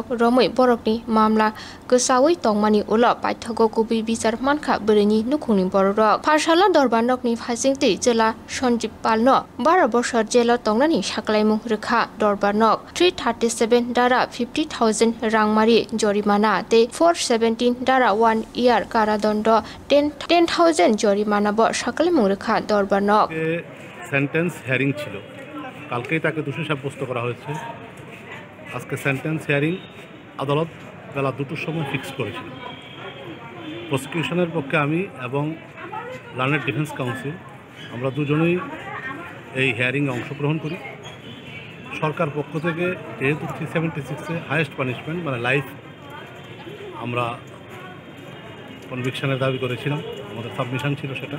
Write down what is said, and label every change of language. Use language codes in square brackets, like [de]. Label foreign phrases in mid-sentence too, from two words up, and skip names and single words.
[trp] romoi borokni mamla gosawi tongmani ulo paithogo kubi bichar mankha bereni nukuni bororo pharsala dorbar nokni phasingti jela Sanjib Palno 12 boshor jela tongnani saklaimung rekha dorbar nok 337 dara 50,000 rangmari jorimana te 417 dara 1 year karadondo 10,000 jorimana bo saklaimung rekha dorbar nok [en] sentence hearing [bn] ছিল কালকেই তাকে দোষী সাব্যস্ত করা হয়েছে আজকে [en] sentence hearing [bn] আদালত বেলা 2টোর সময় ফিক্স করেছিল প্রসিকিউশনের পক্ষে আমি এবং [en] learned defence counsel [bn] আমরা দুজনেই এই হিয়ারিংয়ে অংশগ্রহণ করি সরকার পক্ষ থেকে যেহেতু 376-এ [en] highest punishment [bn] মানে লাইফ আমরা কনভিকশনের দাবি করেছিলাম, আমাদের সাবমিশন ছিল সেটা।